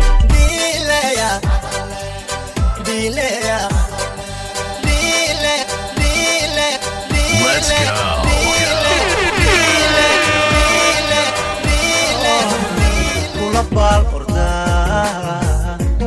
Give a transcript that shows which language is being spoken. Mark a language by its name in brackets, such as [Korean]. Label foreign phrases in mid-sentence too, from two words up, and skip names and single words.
[English] Dileya, dileya, dile, dile, dile, Let's go. dile, dile, dile, dile. [Somali] Kula baal ordaa.